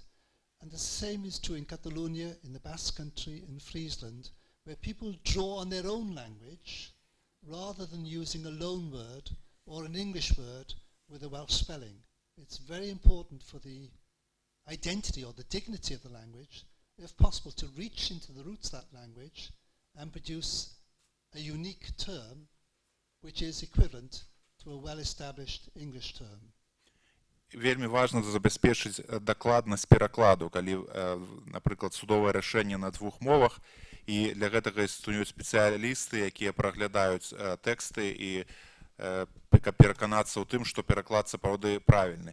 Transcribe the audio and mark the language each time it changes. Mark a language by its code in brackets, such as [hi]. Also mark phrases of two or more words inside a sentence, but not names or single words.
[en] And the same is true in Catalonia, in the Basque Country, in Friesland, where people draw on their own language rather than using a loan word or an English word with a Welsh spelling. It's very important for the identity or the dignity of the language, if possible, to reach into the roots of that language and produce a unique term which is equivalent to a well-established English term. [be] Вельмі важна забезпечыць дакладнасць перакладу, калі, напрыклад, судовае рашэнне на двух мовах, і для гэтага існуюць спецыялісты, якія праглядаюць тэксты і пераканацца ў тым, што пераклад сапраўды правільны.